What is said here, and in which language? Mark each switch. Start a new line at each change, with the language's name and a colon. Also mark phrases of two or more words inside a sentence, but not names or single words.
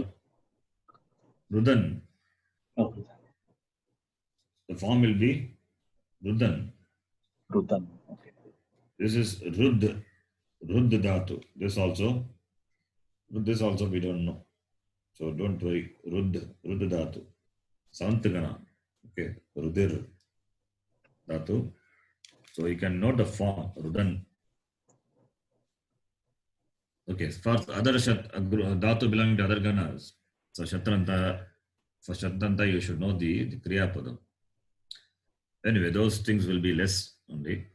English: don't. Rudan. The form will be Rudan.
Sanskrit: रुदन्.
English: This is Rud.
Sanskrit: Rud Dhatu.
English: This also we don't know. So don't worry.
Sanskrit: Rud Dhatu.
English: Santagana. Okay.
Sanskrit: Rudir Dhatu.
English: So you can note the form. Rudan. Okay. For other Dhatu belonging to other Ganas. So Shatranta. For Shatranta you should know the
Sanskrit: Kriya Padam.
English: Anyway, those things will be less only.